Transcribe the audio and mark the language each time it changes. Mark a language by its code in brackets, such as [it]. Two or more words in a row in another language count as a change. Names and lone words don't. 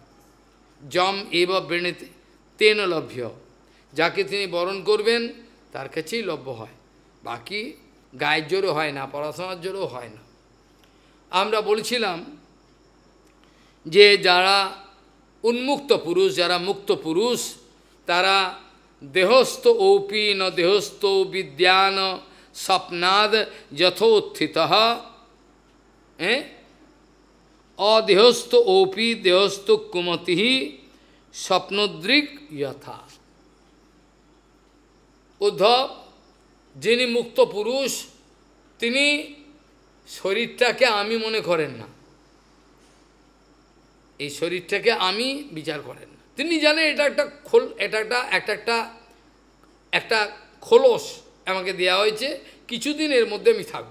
[sa] যম এব বৃণীতে তেন লভ্য, [bn] যাকে তিনি বরণ করবেন তার কাছেই লভ্য হয়, বাকি গায়ের জোরে হয় না, পড়াশোনার জোরেও হয় না। আমরা বলছিলাম যে যারা উন্মুক্ত পুরুষ, যারা মুক্ত পুরুষ, তারা [sa] দেহস্থ ঔপি ন দেহস্থ বিদ্যান স্বপ্নাদ যথোত্থিত অদেহস্থ ঔপি দেহস্থ কুমতি স্বপ্নদৃক যথা। [bn] উদ্ধব, যিনি মুক্ত পুরুষ, তিনি শরীরটাকে আমি মনে করেন না, এই শরীরটাকে আমি বিচার করেন না। তিনি জানেন এটা একটা খোলস আমাকে দেওয়া হয়েছে, কিছুদিন এর মধ্যে আমি থাকব।